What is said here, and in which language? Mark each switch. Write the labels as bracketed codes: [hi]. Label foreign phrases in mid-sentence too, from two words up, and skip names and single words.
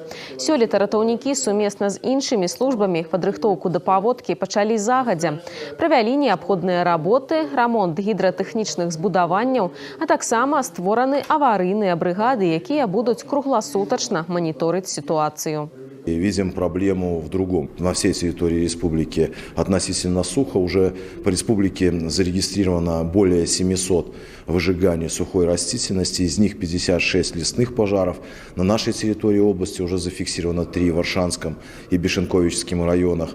[be] Сёлета ратаўнікі сумесна з іншымі службамі падрыхтоўку да паводкі пачалі загадзя. Правялі неабходныя работы, рамонт гідратэхнічных збудаванняў, а таксама створаны аварыйныя брыгады, якія будуць кругласутачна маніторыць сітуацыю. [ru] Видим проблему в другом. На всей территории республики относительно сухо уже по республике зарегистрировано более 700 выжиганий сухой растительности, из них 56 лесных пожаров. На нашей территории области уже зафиксировано 3 в Аршанском и Бешенковичском районах.